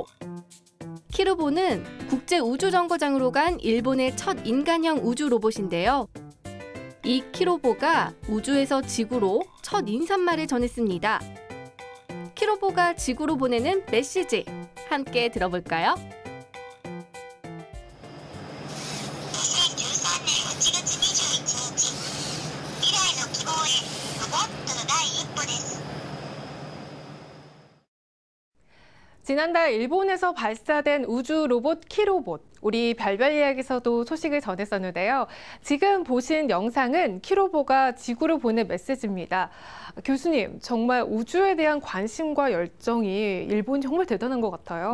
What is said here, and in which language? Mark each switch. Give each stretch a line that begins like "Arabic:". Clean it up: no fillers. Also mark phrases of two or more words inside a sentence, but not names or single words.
Korean: 키로보는 국제우주정거장으로 간 일본의 첫 인간형 우주 로봇인데요. 이 키로보가 우주에서 지구로 첫 인사말을 전했습니다. 키로보가 지구로 보내는 메시지 함께 들어볼까요?
Japanese: 2013 年1月21日、未来の希望へロボットの第一歩です。
Korean: 지난달 일본에서 발사된 우주 로봇 키로봇. 우리 별별 이야기에서도 소식을 전했었는데요. 지금 보신 영상은 키로보가 지구로 보낸 메시지입니다. 교수님, 정말 우주에 대한 관심과 열정이 일본이 정말 대단한 것 같아요.